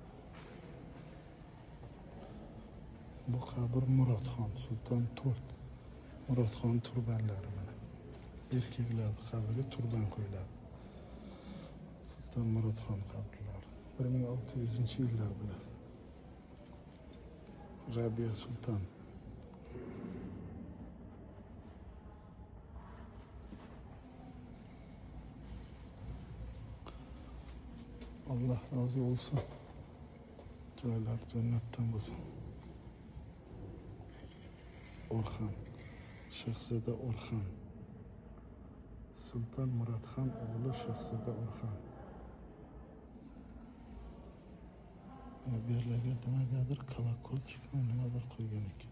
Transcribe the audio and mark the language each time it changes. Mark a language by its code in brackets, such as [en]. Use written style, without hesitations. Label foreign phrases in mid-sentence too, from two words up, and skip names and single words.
[uz] Bu qabr Murodxon Sulton 4. Murodxon turbanlari mana. Erkaklar qabriga turban qo'yiladi. Sulton Murodxon qabrlari 1600-yillar bilan. Rabiya Sulton. [tr] Allah razı olsun. [uz] Joylar jannatdan bo'lsin. Orxon, Shahzoda Orxon. Sulton Murodxon o'g'li Shahzoda Orxon. Mana bu yerlarga nimagadir kolokolchikmi nimadir qo'ygan ekan.